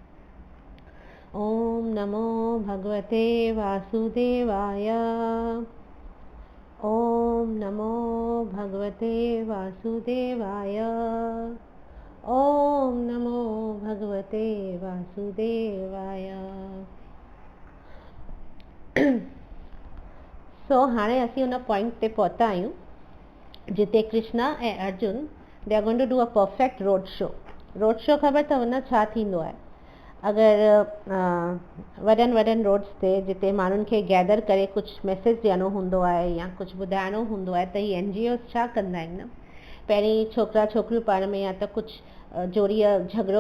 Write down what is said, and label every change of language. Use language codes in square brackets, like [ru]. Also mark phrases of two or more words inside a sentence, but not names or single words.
[sa] ॐ नमो भगवते वासुदेवाय ॐ नमो भगवते वासुदेवाय ॐ नमो भगवते वासुदेवाय So [sd] हाणे असीं उन पॉइंट ते पहुता आहियूं जिते कृष्णा ऐं अर्जुन [en] they are going to do a perfect road show [sd] ख़बर अथव न छा थींदो आहे अगरि वॾनि रोड्स ते जिते माण्हुनि खे गैदर करे कुझु मैसेज ॾियणो हूंदो आहे या कुझु ॿुधाइणो हूंदो आहे त ही NGOs छा कंदा आहिनि न पहिरीं छोकिरा छोकिरियूं पाण में या त कुझु जोड़ीअ झगड़ो